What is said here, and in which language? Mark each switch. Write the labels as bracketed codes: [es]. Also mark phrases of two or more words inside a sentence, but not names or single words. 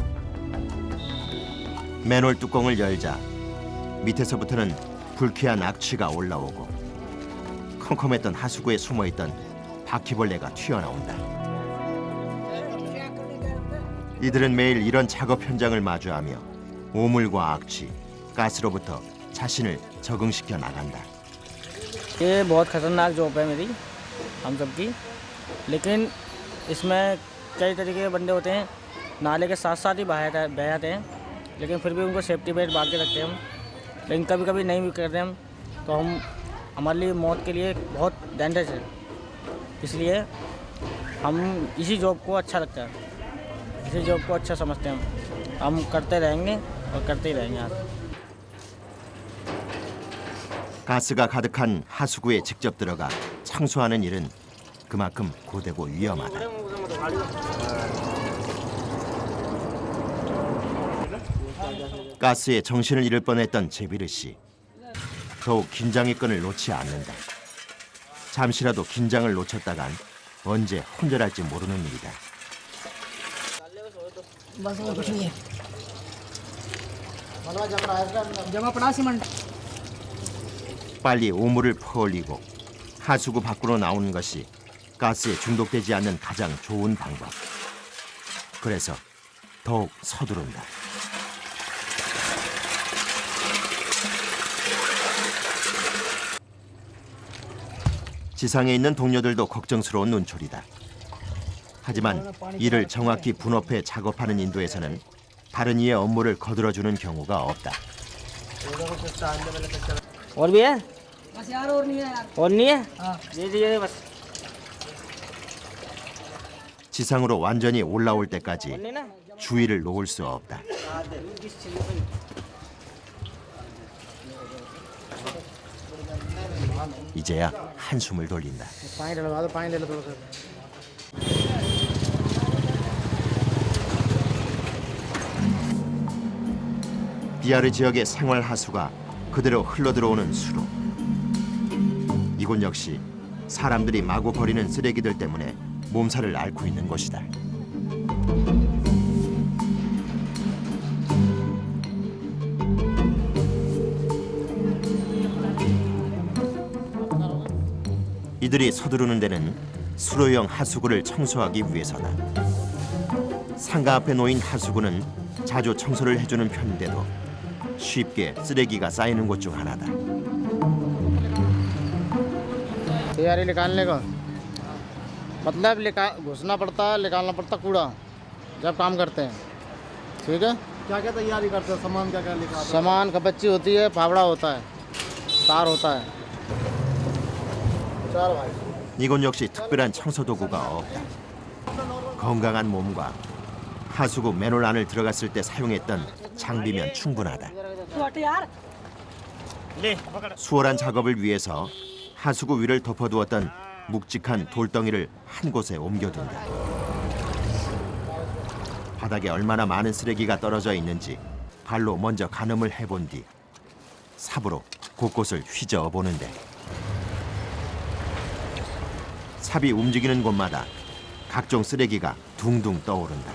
[ko] 맨홀 뚜껑을 열자 밑에서부터는 불쾌한 악취가 올라오고 컴컴했던 하수구에 숨어있던 바퀴벌레가 튀어나온다. 이들은 매일 이런 작업 현장을 마주하며 오물과 악취, 가스로부터 자신을 적응시켜 나간다. [hi] ये बहुत खतरनाक जॉब है मेरी हम सबकी लेकिन इसमें कई तरीके के बंदे होते हैं नाले के साथ साथ ही बह जाते हैं लेकिन फिर भी उनको [en] safety belt [hi] बांध के रखते हैं हम लेकिन कभी कभी नहीं भी करते हम तो हम हमारे लिए मौत के लिए बहुत डेंजरस है इसलिए हम इसी जॉब को अच्छा लगता है इसी जॉब को अच्छा समझते हैं हम करते रहेंगे और करते ही रहेंगे आज [ko] 가스가 가득한 하수구에 직접 들어가 청소하는 일은 그만큼 고되고 위험하다. 가스에 정신을 잃을 뻔했던 제비르 씨. 더욱 긴장의 끈을 놓지 않는다. 잠시라도 긴장을 놓쳤다간 언제 혼절할지 모르는 일이다. [hi] बस और कुछ नहीं है जमा पड़ा सीमेंट [ko] 빨리 오물을 퍼올리고 하수구 밖으로 나오는 것이 가스에 중독되지 않는 가장 좋은 방법. 그래서 더욱 서두른다. 지상에 있는 동료들도 걱정스러운 눈초리다. 하지만 이를 정확히 분업해 작업하는 인도에서는 다른 이의 업무를 거들어주는 경우가 없다. [hi] और भी है? बस यार और नहीं है यार और नहीं है? हाँ दे दीजिए बस। [ko] 지상으로 완전히 올라올 때까지 [hi] और नहीं ना? [ko] 주의를 놓을 수 없다. 이제야 한숨을 돌린다. [hi] पानी डलवा दो, पानी ले लो थोड़ा सा। [ko] 비아르 지역의 생활 하수가 그대로 흘러들어오는 수로. 이곳 역시 사람들이 마구 버리는 쓰레기들 때문에 몸살을 앓고 있는 곳이다. 이들이 서두르는 데는 수로형 하수구를 청소하기 위해서다. 상가 앞에 놓인 하수구는 자주 청소를 해주는 편인데도 쉽게 쓰레기가 쌓이는 곳 중 하나다. [hi] तैयारी निकालने का मतलब घुसना पड़ता है, निकालना पड़ता कूड़ा जब काम करते हैं। ठीक है, क्या क्या तैयारी करते हो? सामान क्या क्या लेकर आते सामान कपच्ची होती है, फावड़ा होता है, तार होता है। चार भाई [ko] 이곳 역시 특별한 청소 도구가 없다. 건강한 몸과 하수구 맨홀 안을 들어갔을 때 사용했던 장비면 충분하다. [hi] तू हट यार ले पकड़। [ko] 수월한 작업을 위해서 하수구 위를 덮어두었던 묵직한 돌덩이를 한 곳에 옮겨둔다. 바닥에 얼마나 많은 쓰레기가 떨어져 있는지 발로 먼저 가늠을 해본 뒤 삽으로 곳곳을 휘저어 보는데 삽이 움직이는 곳마다 각종 쓰레기가 둥둥 떠오른다.